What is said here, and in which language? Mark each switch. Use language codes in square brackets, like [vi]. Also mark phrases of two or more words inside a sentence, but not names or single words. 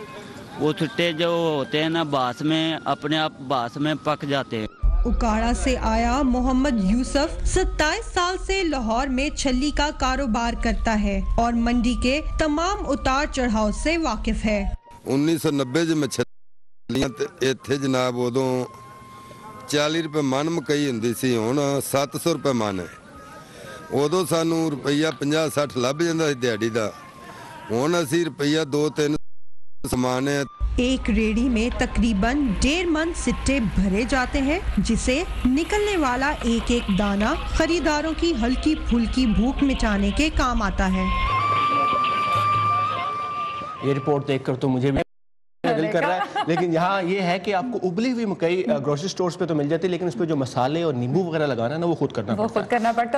[ur] وہ چھٹے جو ہوتے ہیں نا باس میں اپنے آپ باس میں پک جاتے ہیں۔ اکاڑا سے آیا محمد یوسف 27 سال سے لاہور میں چھلی کا کاروبار کرتا ہے اور منڈی کے تمام اتار چڑھاؤ سے واقف ہے۔ [pa] 1990 میں چھلیاں ایتھے جناب ادوں 40 روپے من مکئی ہوندی سی، ہن 700 روپے من ہے۔ ادوں سانوں روپیہ 50-60 لب جاندا سی دیہڑی دا، ہن اسی روپیہ 2-3 سامان ہے۔ [ur] ایک ریڑی میں تقریباً 1.5 من سٹے بھرے جاتے ہیں، جسے نکلنے والا ایک ایک دانہ خریداروں کی ہلکی پھلکی بھوک مٹانے کے کام آتا ہے۔ یہ رپورٹ دیکھ کر تو مجھے بھی دل کر رہا ہے، لیکن یہاں یہ ہے کہ آپ کو ابلی ہوئی مکئی گروسری سٹورز پہ تو مل جاتی ہے، لیکن اس پہ جو مسالے اور نیمبو وغیرہ لگانا ہے نا وہ خود کرنا پڑتا ہے۔